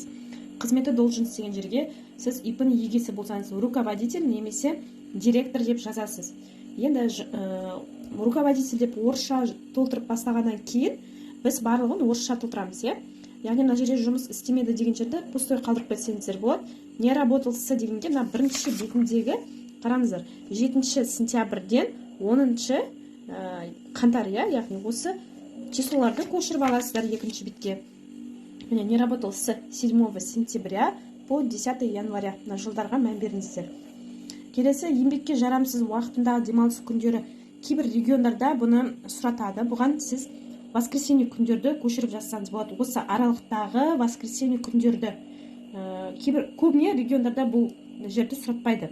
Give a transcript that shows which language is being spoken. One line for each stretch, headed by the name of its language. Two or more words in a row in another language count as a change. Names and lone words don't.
Kazakh: Қызметі должность деген жерге сіз ИП-нің егесі болсаңыз, руководитель немесе директор деп жазасыз. Енді руководитель деп орысша толтырып бастағаннан кейін біз барлығын орысша толтырамыз, яғни мына жерде жұмыс істемеді деген жерде пустой қалдырып кетсеңіздер болады.
Russian: Не работал с
Kazakh: дегенде мына бірінші бетіндегі қараңыздар, 7 сентябрьден 10 қаңтар, яғни осы числоларды көшіріп аласыздар екінші бетке. Міне,
Russian: не работал с 7 сентября по 10 января.
Kazakh: Жылдарға мән беріңіздер. Келесі, еңбекке жарамсыз уақытында демалыс күндері. Кейбір региондарда бұны сұратады. Бұған сіз воскресенье күндерді көшіріп жазсаңыз болады. Осы аралықтағы воскресенье күндерді. Көбіне региондарда бұл жерді сұратпайды.